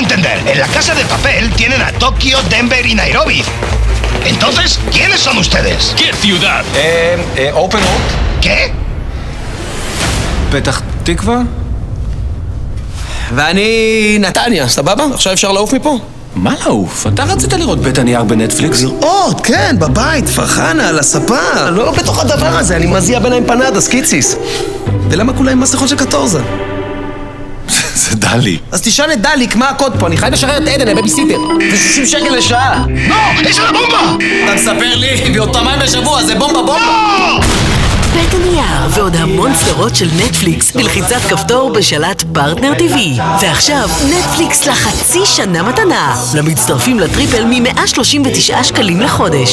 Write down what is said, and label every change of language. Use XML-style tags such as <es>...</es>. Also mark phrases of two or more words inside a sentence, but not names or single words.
<es>Joder, en la Casa de Papel tienen a Tokio, Denver y Nairobi. Entonces, ¿quiénes son ustedes? ¿Qué ciudad?</es> <en>Open Road?</en> <es>¿Qué?</es> <he>פתח תקווה? ואני נתניה, סבבה? עכשיו אפשר לעוף מפה? מה לעוף? אתה רצית לראות בית הנייר בנטפליקס? לראות, כן, בבית, פרחנה, על הספה. לא בתוך הדבר הזה, אני מזיע ביניים פנדה, סקיציס. ולמה כולה עם מסכות של קטורזה? זה דלי. אז תשאל את דליק, מה הקוד פה? אני חייב לשחרר את עדן, הבייביסיטר. זה 60 שקל לשעה.</he> <es>¡No! ¡Esa es la bomba!</es> <he>אתה מספר לי, ועוד פעמיים בשבוע, זה בומבה בומבה.</he> <es>¡No!</es> <he>בית הנייר ועוד המון סדרות של נטפליקס בלחיצת כפתור בשלט פרטנר TV. ועכשיו נטפליקס לחצי שנה מתנה. למצטרפים לטריפל מ-139 שקלים לחודש.</he>